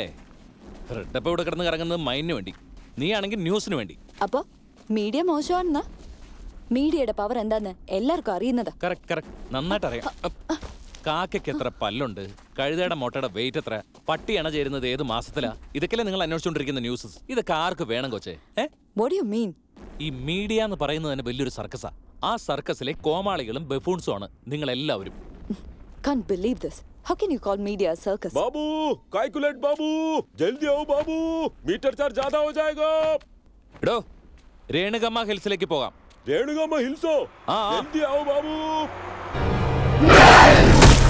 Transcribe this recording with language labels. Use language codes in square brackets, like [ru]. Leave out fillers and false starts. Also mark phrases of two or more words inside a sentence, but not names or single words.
[ml] റെഡപ്പ് ഇവിടെ കിടന്ന് കറങ്ങുന്നത് മൈൻഡിന് വേണ്ടി, നീ ആണെങ്കിൽ ന്യൂസിന് വേണ്ടി. അപ്പോ മീഡിയ മോശമാണെന്നാ? മീഡിയയുടെ പവർ എന്താന്ന് എല്ലാവർക്കും അറിയുന്നതാ. കറക്റ്റ്, നന്നായിട്ട് അറിയാം. കാക്കയ്ക്ക് എത്ര പല്ലുണ്ട്, കഴുതയുടെ മുട്ടയുടെ വെയിറ്റ് എത്ര, പട്ടി അണ ചേരുന്നത് ഏത് മാസത്തിലാ, ഇതൊക്കെയല്ലേ നിങ്ങൾ അന്വേഷിച്ചുകൊണ്ടിരിക്കുന്ന ന്യൂസ്. ഇതൊക്കെ ആർക്ക് വേണം കൊച്ചേ? [en] What do you mean? [ml] ഈ മീഡിയ എന്ന് പറയുന്നത് തന്നെ വലിയൊരു സർക്കസാ. ആ സർക്കസിലെ കോമാളികളും ബഫൂൺസും ആണ് നിങ്ങൾ എല്ലാവരും. [en] Can't believe this. How can you call media a circus? [hi] बाबू, कैलकुलेट बाबू, जल्दी आओ बाबू, [en] meter charge [hi] ज्यादा हो जाएगा. [ml] എടോ, രേണുകമ്മ ഹിൽസിലേക്ക് പോകാം. [hi] रेणुगम्मा हिल्सो, जल्दी आओ बाबू.